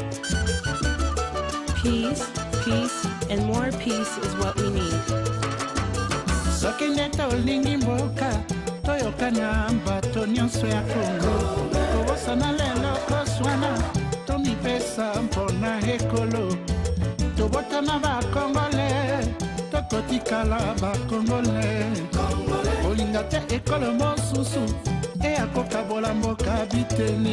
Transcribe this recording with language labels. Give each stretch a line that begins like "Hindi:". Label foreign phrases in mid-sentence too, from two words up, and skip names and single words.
English: Peace, peace, and more peace is what we need.
Lingala: Sokinde tolingi mboka toyokana bato nyonso ya Kongo tobosana lelo koswana tomipesa mpona ekolo tobotama bakongole tokotikala bakongole olinga te ekolo mosusu eyakokabola mboka biteni